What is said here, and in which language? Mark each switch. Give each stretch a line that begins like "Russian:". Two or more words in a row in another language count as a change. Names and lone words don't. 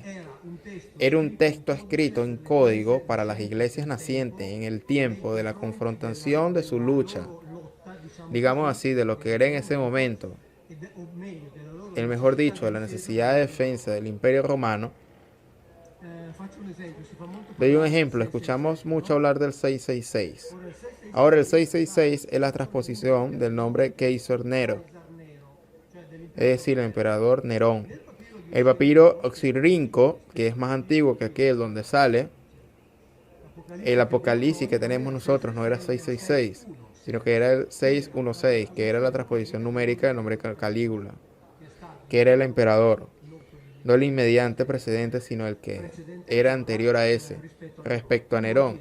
Spanish: Era un texto escrito en código para las iglesias nacientes en el tiempo de la confrontación de su lucha, digamos así, de lo que era en ese momento, mejor dicho, de la necesidad de defensa del Imperio Romano,
Italian: faccio un esempio, si fa molto
Spanish: Doy un
Italian: parlare
Spanish: ejemplo,
Italian: del
Spanish: escuchamos 666. mucho hablar del 666.
Italian: Ora il 666
Spanish: Ahora el 666 es la transposición del nombre Kaiser Nero,
Italian: Cesar Nero, cioè
Spanish: es
Italian: dell'imperatore.
Spanish: decir, el emperador Nerón.
Italian: Nel papiro di
Spanish: El papiro oxirrinco, que es más antiguo que aquel donde sale el Apocalipsis que tenemos nosotros, no era 666, sino que era el 616, que era la transposición numérica del nombre Calígula, que era el emperador, no el inmediante precedente, sino el que era anterior a ese, respecto a Nerón.